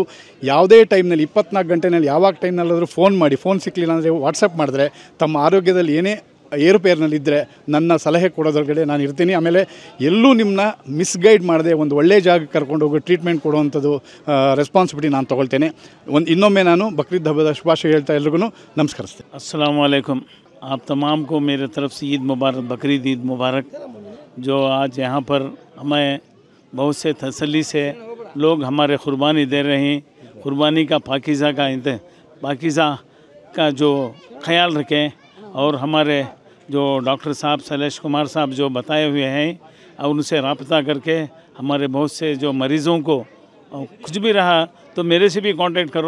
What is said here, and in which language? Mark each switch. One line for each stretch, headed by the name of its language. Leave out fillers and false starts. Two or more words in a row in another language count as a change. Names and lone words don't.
Kannada: ಯಾವುದೇ ಟೈಮ್ನಲ್ಲಿ 24 ಗಂಟೆನಲ್ಲಿ ಯಾವಾಗ ಟೈಮ್ನಲ್ಲಾದರೂ ಫೋನ್ ಮಾಡಿ, ಫೋನ್ ಸಿಕ್ಕಲಿಲ್ಲ ಅಂದರೆ ವಾಟ್ಸಪ್ ಮಾಡಿದ್ರೆ ತಮ್ಮ ಆರೋಗ್ಯದಲ್ಲಿ ಏನೇ ಏರುಪೇರಿನಲ್ಲಿದ್ದರೆ ನನ್ನ ಸಲಹೆ ಕೊಡೋದ್ರೊಳಗಡೆ ನಾನು ಇರ್ತೀನಿ. ಆಮೇಲೆ ಎಲ್ಲೂ ನಿಮ್ಮನ್ನ ಮಿಸ್ಗೈಡ್ ಮಾಡದೆ ಒಂದು ಒಳ್ಳೆಯ ಜಾಗಕ್ಕೆ ಕರ್ಕೊಂಡು ಹೋಗಿ ಟ್ರೀಟ್ಮೆಂಟ್ ಕೊಡುವಂಥದ್ದು ರೆಸ್ಪಾನ್ಸಿಬಿಲಿಟಿ ನಾನು ತೊಗೊಳ್ತೇನೆ. ಇನ್ನೊಮ್ಮೆ ನಾನು ಬಕ್ರೀದ್ ಹಬ್ಬದ ಶುಭಾಶಯ ಹೇಳ್ತಾ ಎಲ್ರಿಗೂ ನಮಸ್ಕರಿಸ್ತೇನೆ.
Urdu: السلام علیکم. آپ تمام کو میرے طرف سے عید مبارک، بقرعید عید مبارک. جو آج یہاں پر ہمیں بہت سے تسلی سے لوگ ہمارے قربانی دے رہے ہیں، قربانی کا پاکیزہ کا جو خیال رکھیں اور ہمارے جو ڈاکٹر صاحب شیلیش کمار صاحب جو بتائے ہوئے ہیں اور ان سے رابطہ کرکے ہمارے بہت سے جو مریضوں کو کچھ بھی رہا تو میرے سے بھی کانٹیکٹ کرو.